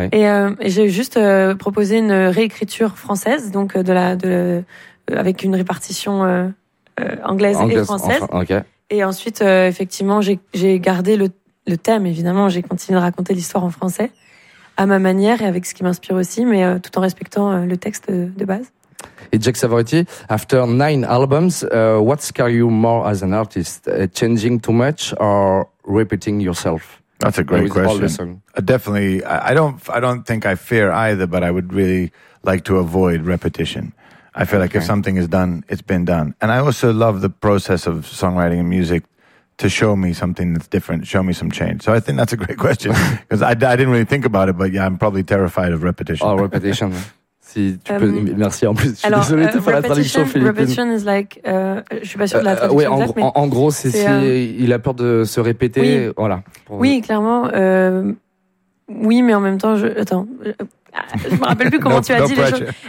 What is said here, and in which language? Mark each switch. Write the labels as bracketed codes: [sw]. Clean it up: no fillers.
[fr] Et j'ai juste proposé une réécriture française, donc avec une répartition anglaise et française. [en] Okay. [fr] Et ensuite, effectivement, j'ai gardé le thème. Évidemment, j'ai continué de raconter l'histoire en français. À ma manière et avec ce qui m'inspire aussi, mais tout en respectant le texte de base. [en] Et Jack Savoretti, after 9 albums, what scares you more as an artist? Changing too much or repeating yourself? That's a great question. Definitely, I don't think I fear either, but I would really like to avoid repetition. I feel like if something is done, it's been done. And I also love the process of songwriting and music to show me something that's different, show me some change. So I think that's a great question because I didn't really think about it, but yeah, I'm probably terrified of repetition. Oh, repetition. [fr] Si tu peux, merci en plus. Je suis désolé de faire la traduction, Philippine. [en] Repetition is like, [fr] je suis pas sûre de la traduction. Oui, en gros, c'est si il a peur de se répéter, oui. Voilà. Oui, clairement. Oui, mais en même temps, attends. Je me rappelle plus comment tu as dit les choses.